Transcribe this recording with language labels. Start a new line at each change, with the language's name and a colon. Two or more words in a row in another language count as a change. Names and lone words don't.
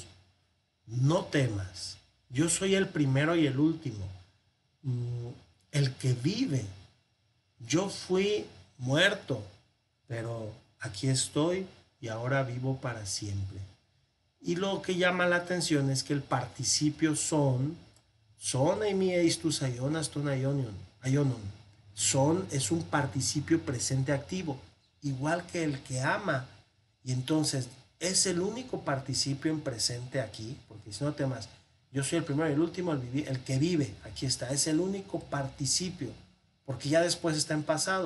Spanish: No temas, yo soy el primero y el último, el que vive. Yo fui muerto, pero aquí estoy y ahora vivo para siempre. Y lo que llama la atención es que el participio
Greek: ζῶν εἰμι εἰς τοὺς αἰῶνας τῶν αἰώνων.
Spanish: Son es un participio presente activo, igual que el que ama. Y entonces es el único participio en presente aquí, porque si no temas, yo soy el primero y el último, el que vive, aquí está, es el único participio, porque ya después está en pasado.